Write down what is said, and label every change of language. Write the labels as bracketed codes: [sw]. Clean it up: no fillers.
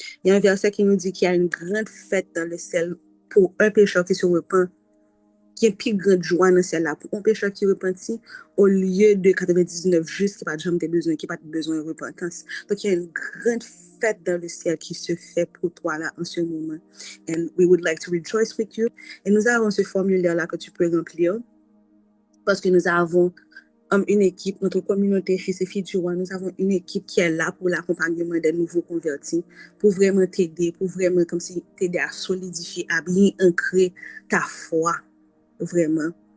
[fr] Il y a un verset qui nous dit qu'il y a une grande fête dans le ciel pour un pécheur qui se repent, qui est plus grande joie dans le ciel là. Pour un pécheur qui repentit, au lieu de 99 justes qui n'a pas jamais besoin, qui n'a pas besoin de repentance. Donc, il y a une grande fête dans le ciel qui se fait pour toi là en ce moment. [en] And we would like to rejoice with you. [fr] Et nous avons ce formulaire là que tu peux remplir parce que nous avons une équipe, notre communauté Fils et Filles du Roi, nous avons une équipe qui est là pour l'accompagnement des nouveaux convertis, pour vraiment t'aider, pour vraiment comme si t'aider à solidifier, à bien ancrer ta foi, vraiment.